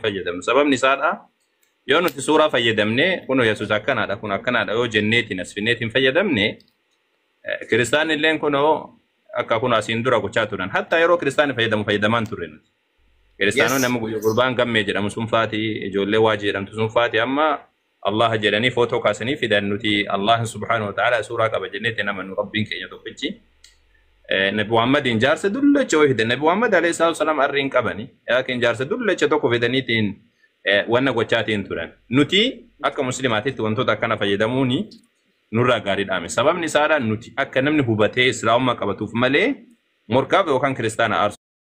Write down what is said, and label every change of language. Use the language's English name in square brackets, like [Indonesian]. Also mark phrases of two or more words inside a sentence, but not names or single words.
[Oromo] fayyadamnu sababni isaadha yoo nuti suuraa fayyadamne kun Yesuus akkanaadha kun akkanaadha yoo jenneetiin as finneetiin fayyadamne kiristaanni illeen kunoo akka kun asiin dura gochaa turan hatta yeroo kiristaanni fayyadamaan turre nuti kiristaanonni amma gurbaan gammee jedhamu sun faati ijoollee waa jedhamtu sun faati amma Allah jedhanii footoo kaasanii fidan nuti [Arabic] الله سبحانه وتعالى [Oromo] suuraa qaba jenneetiin namannu rabbiin keenya tokkichi Nabi Muhammadin jaarsa dullacha wayii fidan Nabi Muhammad [Arabic] عليه السلام [Oromo] arriin qabani yaakin jaarsa dullacha tokko fidaniitiin wanna gochaatiin turan nuti akka muslimaatitti wantoota akkana fayyadamuuni nurraa gaariidhaame sababni isaadhaan nuti akka namni hubatee islaamummaa qabatuuf malee morkaaf yookaan kiristaana aarsu